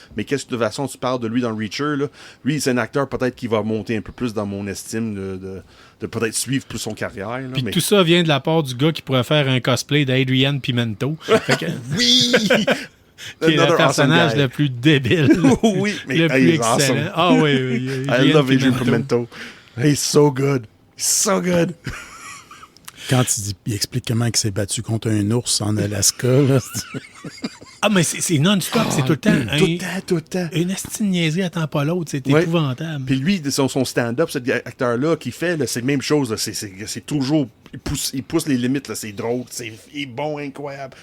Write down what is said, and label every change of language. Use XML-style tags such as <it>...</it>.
<fr>Mais qu'est-ce que de toute façon tu parles de lui dans Reacher, là? Lui, c'est un acteur peut-être qui va monter un peu plus dans mon estime de peut-être suivre plus son carrière. Là, Puis mais... tout ça vient de la part du gars qui pourrait faire un cosplay d'Adrian Pimento. Fait que- Oui! qui est le personnage le plus débile. Oui, mais le plus</fr> <en>he's excellent. awesome.</en> <fr>Ah oui,</fr> <en>I love Adrian Pimento. He's so good. He's so good.</en> <fr>Quand il explique comment il s'est battu contre un ours en Alaska, là, Ah, mais c'est non-stop, c'est tout le temps. Tout le temps. Une astine niaiserie attend pas l'autre, c'est Ouais. épouvantable. Puis lui, son stand-up, cet acteur-là, qui fait, là, c'est la même chose. Là, c'est toujours... Il pousse les limites, là, c'est drôle, il est bon, incroyable.</fr>